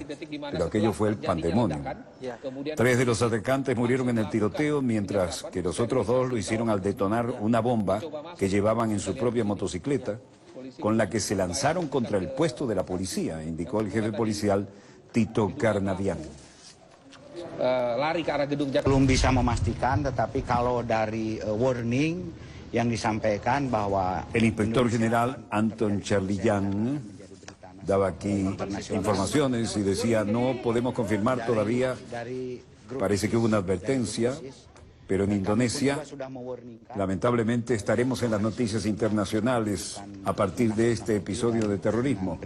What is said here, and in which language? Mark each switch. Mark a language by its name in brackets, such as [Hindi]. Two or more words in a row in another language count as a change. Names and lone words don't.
[Spanish] Pero aquello fue el pandemonio. 3 de los atacantes murieron en el tiroteo, mientras que los otros 2 lo hicieron al detonar una bomba que llevaban en su propia motocicleta, con la que se lanzaron contra el puesto de la policía, indicó el jefe policial Tito Karnavian. [Indonesian] Belum bisa memastikan, tetapi kalau dari warning yang disampaikan bahwa [Spanish] el inspector general Anton Charlian daba aquí informaciones y decía no podemos confirmar todavía, parece que hubo una advertencia, pero en Indonesia lamentablemente estaremos en las noticias internacionales a partir de este episodio de terrorismo.